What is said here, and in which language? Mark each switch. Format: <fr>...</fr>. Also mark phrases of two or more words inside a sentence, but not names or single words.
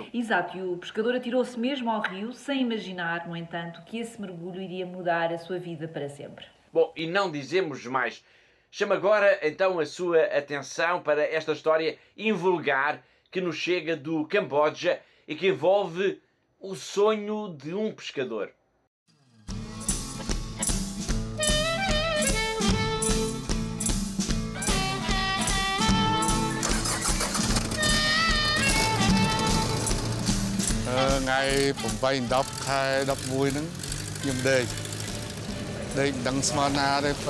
<pt>Exato, e o pescador atirou-se mesmo ao rio, sem imaginar, no entanto, que esse mergulho iria mudar a sua vida para sempre. Bom, e não dizemos mais. Chamo agora, então, a sua atenção para esta história invulgar que nos chega do Camboja e que envolve o sonho de um pescador.</pt> <km>Ngày 8-10 ខែ 11 ហ្នឹងខ្ញុំដេកមិនដឹងស្មានណាទេប៉ុ</km>